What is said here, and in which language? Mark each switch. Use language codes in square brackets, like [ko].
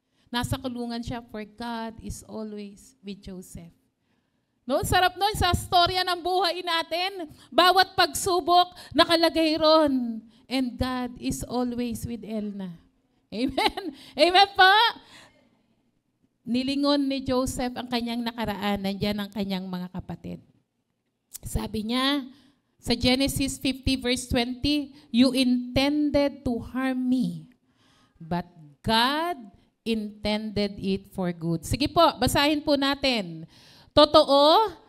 [tl] Nasa kulungan siya, [en] for God is always with Joseph. [tl] No, sarap nun sa storya ng buhay natin. Bawat pagsubok, nakalagay ron. [en] And God is always with Elna. [tl] Amen? Amen po? Nilingon ni Joseph ang kanyang nakaraan, nandiyan ang kanyang mga kapatid. Sabi niya, sa Genesis 50 verse 20, [en] you intended to harm me, but God intended it for good. [tl] Sige po, basahin po natin. Totoo